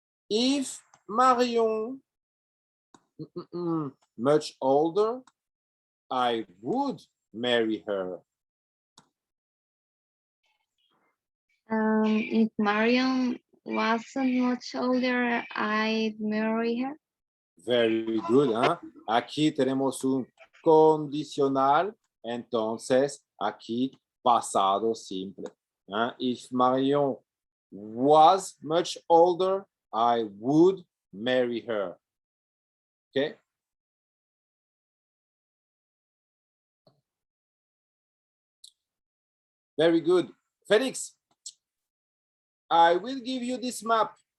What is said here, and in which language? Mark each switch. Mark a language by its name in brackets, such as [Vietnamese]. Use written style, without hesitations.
[English] If Marion much older, I would marry her. If Marion wasn't much older, I'd marry her. Very good, ¿eh? [Spanish] Aquí tenemos un condicional, entonces aquí pasado simple. [English] If Marion was much older, I would marry her. Okay. Very good. Felix, I will give you this map.